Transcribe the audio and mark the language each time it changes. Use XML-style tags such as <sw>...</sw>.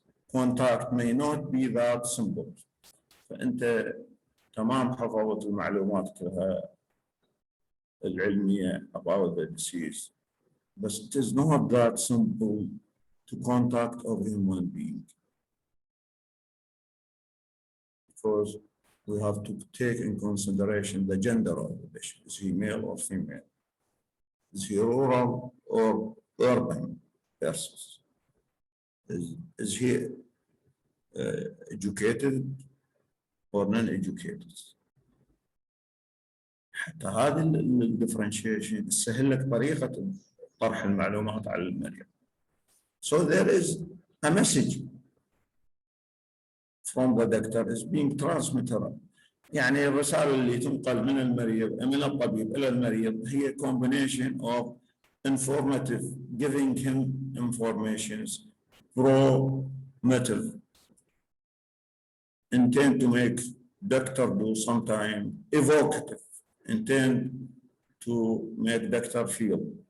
<en>contact may not be that simple.</en> <ar>فأنت تمام حفظت المعلومات كلها العلمية</ar> <en>about the disease, but it is not that simple to contact a human being, because we have to take in consideration the gender of the patient. Is he male or female? Is he rural or urban person? Is he educated or non-educated?</en> <ar>حتى هذه الديفرنشيشن تسهل لك طريقة طرح المعلومات على المريض.</ar> <en>So there is a message from the doctor is being transmitted.</en> <ar>يعني الرسالة اللي تنقل من المريض من الطبيب إلى المريض هي</ar> <en>combination of informative, giving him informations, promotive, intend to make doctor do sometime, evocative, intend to make doctor feel.</en>